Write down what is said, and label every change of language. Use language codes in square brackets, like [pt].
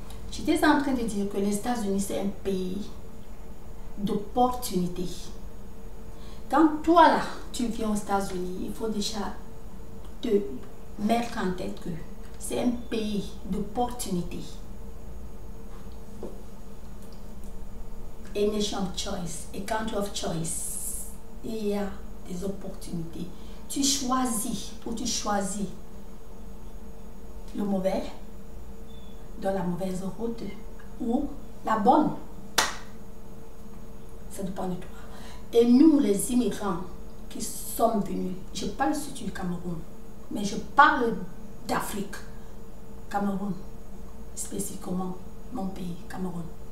[fr] J'étais en train de dire que les États-Unis c'est un pays d'opportunités. Quand toi là, tu viens aux États-Unis, il faut déjà te mettre en tête que c'est un pays d'opportunités. [en] A nation of choice, a country of choice. [fr] Il y a des opportunités. Tu choisis ou tu choisis le mauvais dans la mauvaise route ou la bonne. Ça dépend de toi. Et nous, les immigrants qui sommes venus, je parle surtout du Cameroun, mais je parle d'Afrique, Cameroun, spécifiquement mon pays, Cameroun.